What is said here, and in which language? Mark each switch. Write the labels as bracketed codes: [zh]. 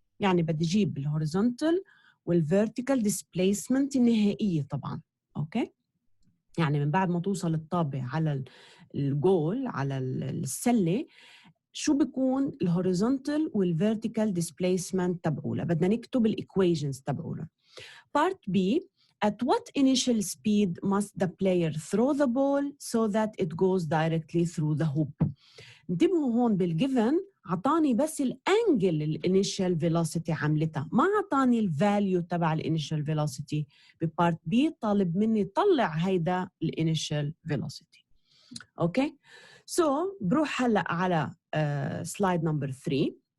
[ar] يعني بدي أجيب الهوريزونتال والvertical displacement النهائية طبعاً. أوكي؟ يعني من بعد ما توصل الطابة على الجول على السلة، شو بيكون الهوريزونتال والفيرتيكال ديسبيسمنت تبعوله، بدنا نكتب الايكويشنز تبعوله. [en] Part B at what initial speed must the player throw the ball so that it goes directly through the hoop. [ar] انتبهوا هون بالجيفن عطاني بس الانجل الانيشال فيلوسيتي عملتها، ما عطاني الفاليو تبع الانيشال فيلوسيتي. ببارت بي طالب مني طلع هيدا الانيشال فيلوسيتي. اوكي؟ سو بروح هلا على سلايد نمبر 3.